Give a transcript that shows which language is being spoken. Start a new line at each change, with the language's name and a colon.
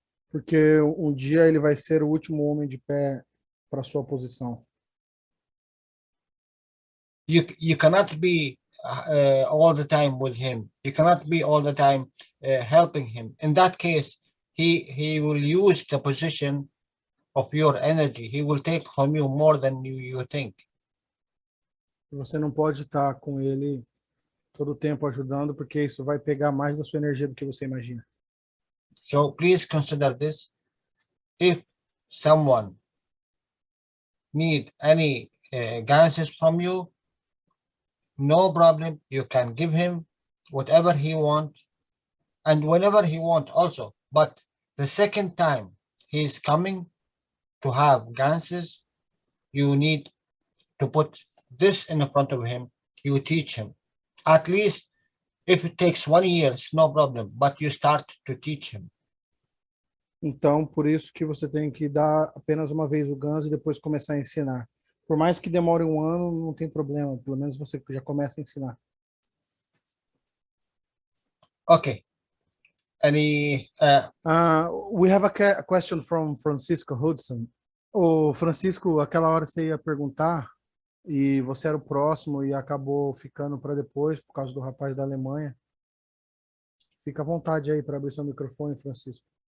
Portuguese: Porque um dia ele vai ser o último homem de pé para sua posição.
English: You cannot be all the time with him. You cannot be all the time helping him. In that case, he will use the position of your energy. He will take from you more than you think.
Portuguese: Você não pode estar com ele todo o tempo ajudando, porque isso vai pegar mais da sua energia do que você imagina.
English: So please consider this. If someone need any ganses from you, no problem. You can give him whatever he wants and whenever he wants also. But the second time he is coming to have ganses, you need to put this in front of him. You teach him. At least if it takes 1 year, it's no problem, but you start to teach him.
Portuguese: Então, por isso que você tem que dar apenas uma vez o ganso e depois começar a ensinar. Por mais que demore 1 ano, não tem problema. Pelo menos você já começa a ensinar.
English: Okay. Any? We have a question from Francisco Hudson.
Portuguese: O Francisco, aquela hora você ia perguntar e você era o próximo e acabou ficando para depois por causa do rapaz da Alemanha. Fica à vontade aí para abrir seu microfone, Francisco.